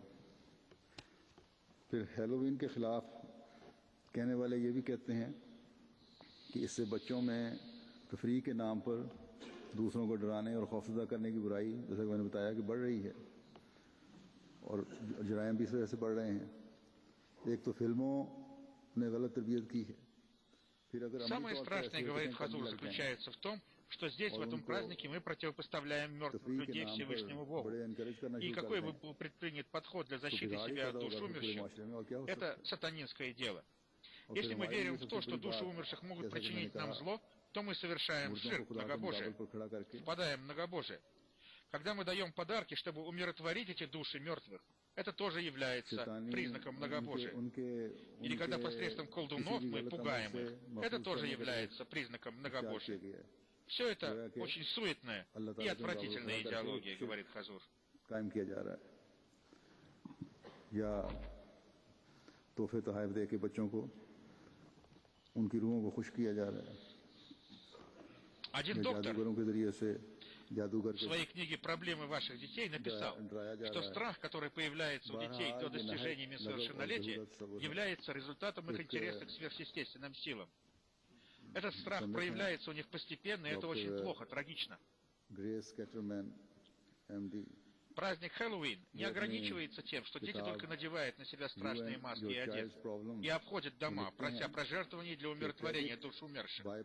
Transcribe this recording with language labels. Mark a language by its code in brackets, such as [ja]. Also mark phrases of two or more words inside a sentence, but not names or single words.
[ur] پھر ہیلووین کے خلاف کہنے والے یہ بھی کہتے ہیں کہ اس سے بچوں میں تفریح کے نام پر دوسروں کو ڈرانے اور خوفزدہ کرنے کی برائی، جیسا کہ میں نے بتایا، کہ بڑھ رہی ہے اور جرائم بھی اس وجہ سے بڑھ رہے ہیں. ایک تو فلموں نے غلط تربیت کی ہے، پھر اگر [ru] самое страшное, говорит Хазур, заключается в том, что здесь, в этом празднике, мы противопоставляем мертвых людей Всевышнему Богу. И какой бы был предпринят подход для защиты себя от душ умерших, это сатанинское дело. Если мы верим в то, что души умерших могут причинить нам зло, то мы совершаем ширк, многобожие, впадаем в многобожие. Когда мы даем подарки, чтобы умиротворить эти души мертвых, это тоже является признаком многобожия. Или когда посредством колдунов мы пугаем их, это тоже является признаком многобожия. Все это очень суетная и отвратительная идеология, говорит Хазур. [ur] تحفے تحف دے کے بچوں کو ان کی روحوں کو خوش کیا جا رہا ہے. [ru] Один доктор [ur] جادوگروں کے ذریعے سے جادوگر [ru] в своей книге «Проблемы ваших детей» написал, что страх, который появляется у детей до достижения несовершеннолетия, является результатом их интереса к сверхъестественным силам. Этот страх проявляется у них постепенно, и это очень плохо, трагично. Праздник Хэллоуин не ограничивается тем, что дети только надевают на себя страшные маски и одежды, и обходят дома, прося пожертвований для умиротворения душ умерших.